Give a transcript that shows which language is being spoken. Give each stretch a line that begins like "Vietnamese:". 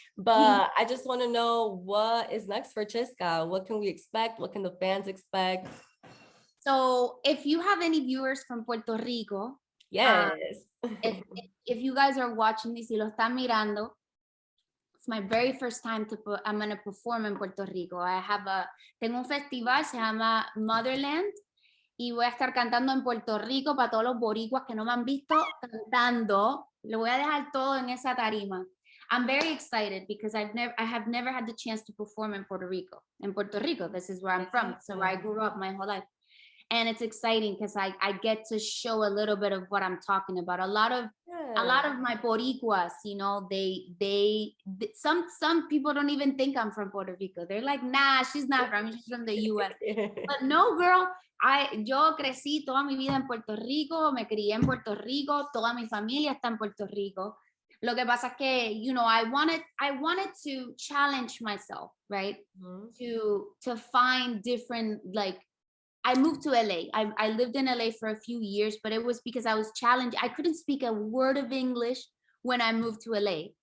English: But I just want to know what is next for Chesca. What can we expect? What can the fans expect? So if you have any viewers from Puerto Rico, Yes. if you guys are watching this
Spanish: y lo están mirando,
English: it's my very first time I'm going to perform in Puerto Rico.
Spanish: Tengo un festival, se llama Motherland, y voy a estar cantando en Puerto Rico para todos los boricuas que no me han visto cantando. Lo voy a dejar todo en esa tarima.
English: I'm very excited because I have never had the chance to perform in Puerto Rico. In Puerto Rico, this is where I'm from. So where I grew up my whole life. And it's exciting because I get to show a little bit of what I'm talking about. A lot of my Boricuas, you know, some people don't even think I'm from Puerto Rico. They're like, nah, she's not from, she's from the US. But no, girl,
Spanish: yo crecí toda mi vida en Puerto Rico, me crié en Puerto Rico, toda mi familia está en Puerto Rico. Lo que pasa es que,
English: you know, I wanted to challenge myself, right? To find different, like, I moved to LA. I lived in LA for a few years, but it was because I was challenged. I couldn't speak a word of English when I moved to LA.